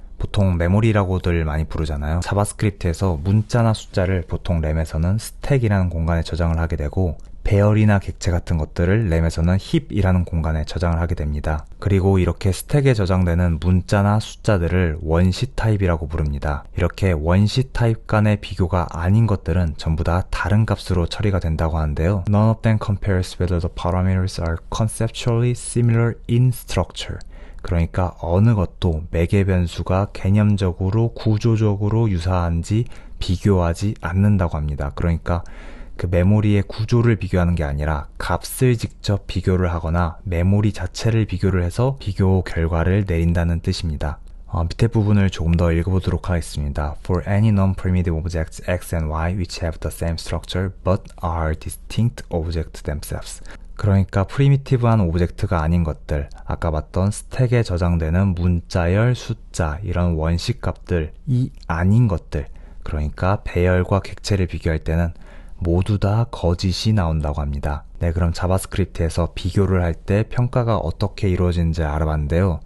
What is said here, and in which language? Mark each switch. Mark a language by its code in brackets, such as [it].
[ko] 보통 메모리라고들 많이 부르잖아요. 자바스크립트에서 문자나 숫자를 보통 램에서는 스택이라는 공간에 저장을 하게 되고, 배열이나 객체 같은 것들을 램에서는 힙이라는 공간에 저장을 하게 됩니다. 그리고 이렇게 스택에 저장되는 문자나 숫자들을 원시 타입이라고 부릅니다. 이렇게 원시 타입 간의 비교가 아닌 것들은 전부 다 다른 값으로 처리가 된다고 하는데요. [en] None of them compares whether the parameters are conceptually similar in structure. [ko] 그러니까 어느 것도 매개 변수가 개념적으로 구조적으로 유사한지 비교하지 않는다고 합니다. 그러니까 그 메모리의 구조를 비교하는 게 아니라 값을 직접 비교를 하거나 메모리 자체를 비교를 해서 비교 결과를 내린다는 뜻입니다. 밑에 부분을 조금 더 읽어보도록 하겠습니다. [en] For any non-primitive objects x and y which have the same structure but are distinct objects themselves. [ko] 그러니까 프리미티브한 오브젝트가 아닌 것들, 아까 봤던 스택에 저장되는 문자열, 숫자 이런 원시 값들이 아닌 것들, 그러니까 배열과 객체를 비교할 때는 모두 다 거짓이 나온다고 합니다. 네, 그럼 자바스크립트에서 비교를 할 때 평가가 어떻게 이루어지는지 알아봤는데요.